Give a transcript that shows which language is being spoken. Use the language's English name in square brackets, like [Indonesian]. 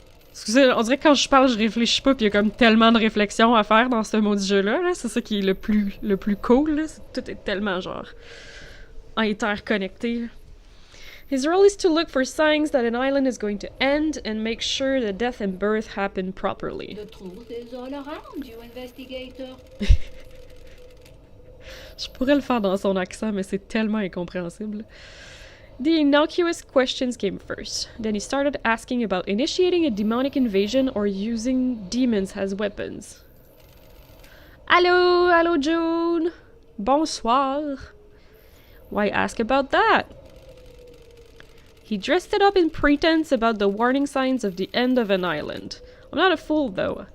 [French] Excusez, on dirait que quand je parle, je réfléchis pas, puis il y a comme tellement de réflexions à faire dans ce maudit jeu-là. Là. C'est ça qui est le plus cool. Là. Tout est tellement genre interconnecté. [English] His role is to look for signs that an island is going to end and make sure the death and birth happen properly. The truth is all around you, investigator. [French] Je pourrais le faire dans son accent, mais c'est tellement incompréhensible. [English] The innocuous questions came first. Then he started asking about initiating a demonic invasion or using demons as weapons. [French] Allô, allô June. Bonsoir. [English] Why ask about that? He dressed it up in pretense about the warning signs of the end of an island. I'm not a fool, though.